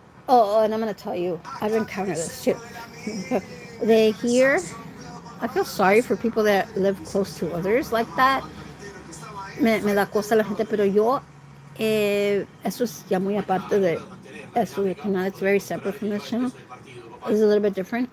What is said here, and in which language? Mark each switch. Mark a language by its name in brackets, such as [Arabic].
[English] Oh, and I'm going to tell you, I've encountered this too. They hear, I feel sorry for people that live close to others like that. [Spanish] Me da cosa la gente, pero yo, eso es ya muy aparte de eso, el canal. [English] It's very separate from this channel. It's a little bit different.